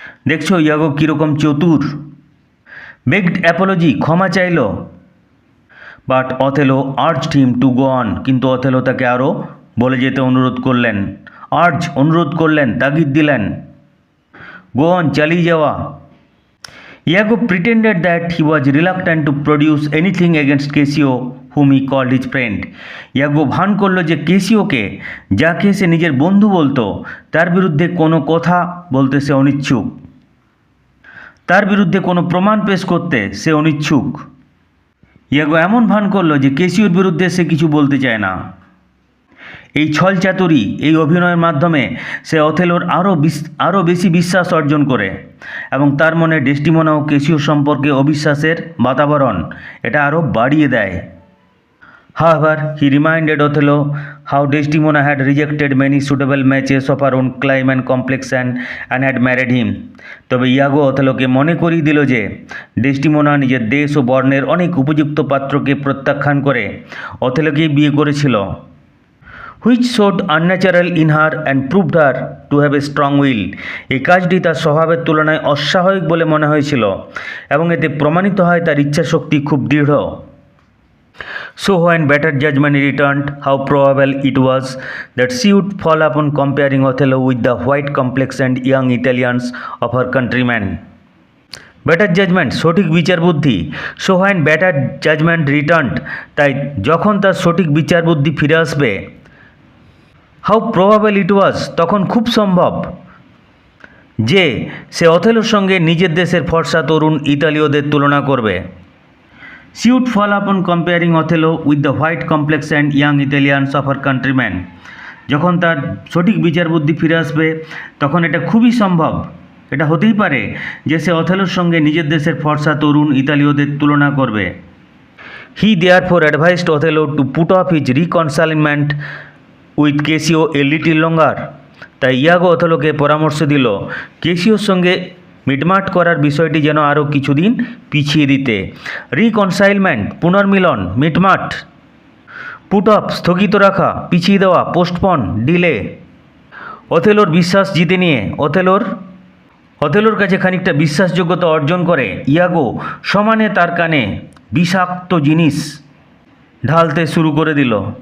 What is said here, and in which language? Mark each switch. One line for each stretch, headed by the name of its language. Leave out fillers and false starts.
Bangla: দেখছো ইয়াগো কীরকম চতুর।
English: begged apology,
Bangla: ক্ষমা চাইল।
English: but Othello urged him to go on,
Bangla: কিন্তু অথেলো তাকে আরও বলে যেতে অনুরোধ করলেন। অনুরোধ করলেন, তাগিদ দিলেন,
English: go on,
Bangla: চালিয়ে যাওয়া।
English: Iago pretended that he was reluctant to produce anything against Cassio, whom he called his friend.
Bangla: ইয়াগো ভান করলো যে কেসিওকে, যাকে সে নিজের বন্ধু বলতো, তার বিরুদ্ধে কোনো কথা বলতে সে অনিচ্ছুক, তার বিরুদ্ধে কোনো প্রমাণ পেশ করতে সে অনিচ্ছুক। ইয়াগো এমন ভান করলো যে কেসিওর বিরুদ্ধে সে কিছু বলতে চায় না। এই ছলচাতুরি, এই অভিনয়ের মাধ্যমে সে অথেলোর আরও বেশি বিশ্বাস অর্জন করে এবং তার মনে ডেস্টিমোনা ও কেসিও সম্পর্কে অবিশ্বাসের বাতাবরণ এটা আরও বাড়িয়ে দেয়।
English: However, he reminded Othello how Desdemona had rejected many suitable matches of her own climb and complexion and had married him.
Bangla: তবে ইয়াগো অথেলোকে মনে করিয়ে দিল যে ডেস্টিমোনা নিজের দেশ ও বর্ণের অনেক উপযুক্ত পাত্রকে প্রত্যাখ্যান করে অথেলোকেই বিয়ে করেছিল,
English: which showed unnatural in her and proved her to have a strong will.
Bangla: এই কাজটি তার স্বভাবের তুলনায় অস্বাভাবিক বলে মনে হয়েছিল এবং এতে প্রমাণিত হয় তার ইচ্ছাশক্তি খুব দৃঢ়।
English: So when better judgment returned, how probable it was that she would fall upon comparing Othello with the white complexioned young Italians of her countrymen.
Bangla: Better judgement, সঠিক বিচার বুদ্ধি।
English: so when better judgement returned,
Bangla: তাই যখন তার সঠিক বিচার বুদ্ধি ফিরে আসবে,
English: how probable it was,
Bangla: তখন খুব সম্ভব যে সে অথেলোর সঙ্গে নিজের দেশের ফর্সা তরুণ ইতালীয়দের তুলনা করবে।
English: She would fall upon comparing Othello with the white complexioned young Italians of her countrymen.
Bangla: যখন তার সঠিক বিচার বুদ্ধি ফিরে আসবে, তখন এটা খুবই সম্ভব, এটা হতেই পারে যে সে অথেলোর সঙ্গে নিজের দেশের ফর্সা তরুণ ইতালীয়দের তুলনা করবে।
English: He therefore advised Othello to put off his reconcilement with Cassio a little longer.
Bangla: তাই ইয়াগো অথেলোকে পরামর্শ দিল কেসিওর সঙ্গে মিটমাট করার বিষয়টি যেন আরও কিছুদিন পিছিয়ে দিতে। রিকনসাইলমেন্ট, পুনর্মিলন, মিটমাট।
English: put off,
Bangla: স্থগিত রাখা, পিছিয়ে দেওয়া, পোস্টপন, ডিলে। অথেলোর বিশ্বাস জিতে নিয়ে অথেলোর কাছে খানিকটা বিশ্বাসযোগ্যতা অর্জন করে ইয়াগো সমানে তার কানে বিষাক্ত জিনিস ঢালতে শুরু করে দিল।